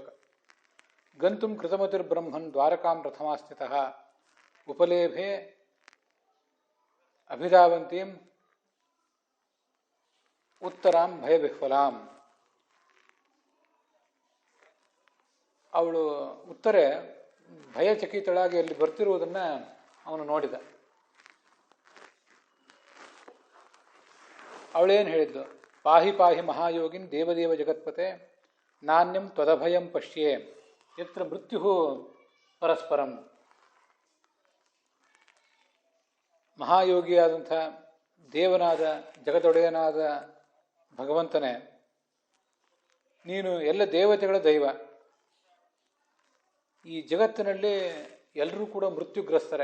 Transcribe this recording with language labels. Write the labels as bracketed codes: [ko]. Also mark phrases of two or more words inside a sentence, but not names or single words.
[sa] ಗಂತುಂ ಕೃತಮತಿರ್ಬ್ರಹ್ಮನ್ ದ್ವಾರಕಾಂ ರಥಮಾಸ್ಥಿತಃ ಉಪಲೇಭೆ ಅಭಿಧಾವಂತೀಂ ಉತ್ತರಾಂ ಭಯವಿಹ್ವಲಾಂ. [kn] ಅವಳು ಉತ್ತರೆ ಭಯಚಕಿತಳಾಗಿ ಅಲ್ಲಿ ಬರ್ತಿರುವುದನ್ನು ಅವನು ನೋಡಿದ. ಅವಳೇನು ಹೇಳಿದ್ಲು? [sa] ಪಾಹಿ ಪಾಹಿ ಮಹಾಯೋಗಿನ್ ದೇವದೇವ ಜಗತ್ಪತೆ ನಾಣ್ಯಂ ತ್ವದಭಯಂ ಪಶ್ಯೆ ಯತ್ರ ಮೃತ್ಯು ಪರಸ್ಪರಂ. [kn] ಮಹಾಯೋಗಿಯಾದಂಥ ದೇವನಾದ ಜಗದೊಡೆಯನಾದ ಭಗವಂತನೇ, ನೀನು ಎಲ್ಲ ದೇವತೆಗಳ ದೈವ. ಈ ಜಗತ್ತಿನಲ್ಲಿ ಎಲ್ಲರೂ ಕೂಡ ಮೃತ್ಯುಗ್ರಸ್ತರೆ.